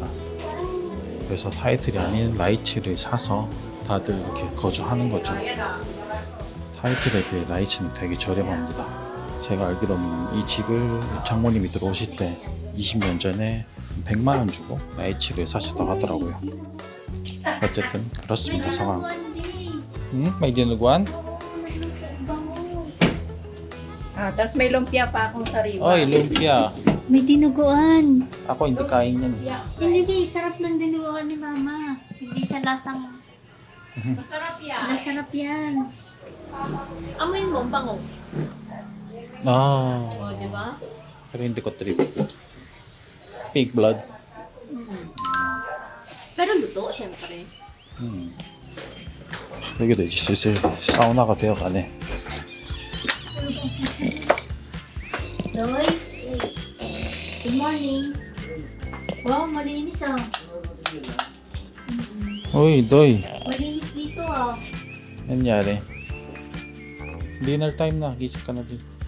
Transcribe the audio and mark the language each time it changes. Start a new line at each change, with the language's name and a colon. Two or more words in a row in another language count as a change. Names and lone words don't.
Korean: 그래서 타이틀이 아닌 라이츠를 사서 다들 이렇게 거주하는 거죠. 타이틀에 비해 라이츠는 되게 저렴합니다. 제가 알기로는 이 집을 장모님이 들어오실 때 20년 전에 100만 원 주고 라이츠를 사셨다고 하더라고요. 어쨌든 그렇습니다, 상황.
Filipino: May dinuguan? Tapos may lumpia pa akong sariwa. Oy, lumpia. May dinuguan. Ako hindi kain yan. Hindi, sarap ng dinuguan ni Mama. Hindi siya lasang... Masarap yan. Masarap yan. Amoyin mo, ang bango. Ah, O, di ba? pero hindi ko trip.
English: Pig blood.
Filipino: Pero luto, syempre.
Korean: 여기도 이제 슬슬 사우나가 되어가네.
Filipino: Doy.
English: Good morning.
Filipino: Wow, malinis ah. Uy, Doy. Malinis dito ah. Nangyari? Dinner time na. Gising ka na din.